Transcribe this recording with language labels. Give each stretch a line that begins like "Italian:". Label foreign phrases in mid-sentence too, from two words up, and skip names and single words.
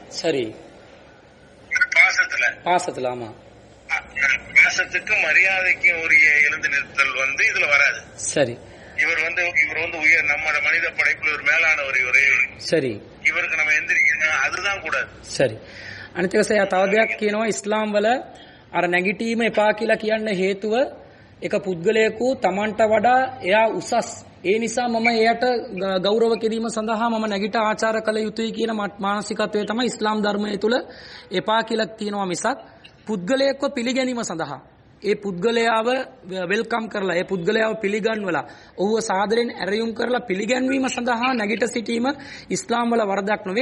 Tamil: சரி. பாசத்துல ஆமா, பாசத்துக்கு மரியாதைக்கு உரிய எழுந்து நிறுத்தல் இதுல வராது. சரி. இவர் உயர் நம்ம மனித படைப்புல ஒரு மேலானவர் இவரு. சரி. இவருக்கு நம்ம எந்திரிக்கணும், அதுதான் கூடாது. சரி.
Sinhala: අනිත් එක තව දෙයක් කියනවා ඉස්ලාම් වල අර නැගිටීම එපා කියලා කියන්න හේතුව එක පුද්ගලයෙකු Tamanට වඩා එයා උසස්, ඒ නිසා මම එයාට ගෞරව කිරීම සඳහා මම නැගිට ආචාර කළ යුතුයි කියන මානසිකත්වය තමයි ඉස්ලාම් ධර්මයේ තුල එපා කියලා තියෙනවා මිසක් පුද්ගලයෙක්ව පිළිගැනීම සඳහා ඒ පුද්ගලයාව වෙල්කම් කරලා ඒ පුද්ගලයාව පිළිගන්වලා ඔහුව සාදරයෙන් ඇරයුම් කරලා පිළිගැන්වීම සඳහා නැගිට සිටීම ඉස්ලාම් වල වරදක් නෙවෙයි.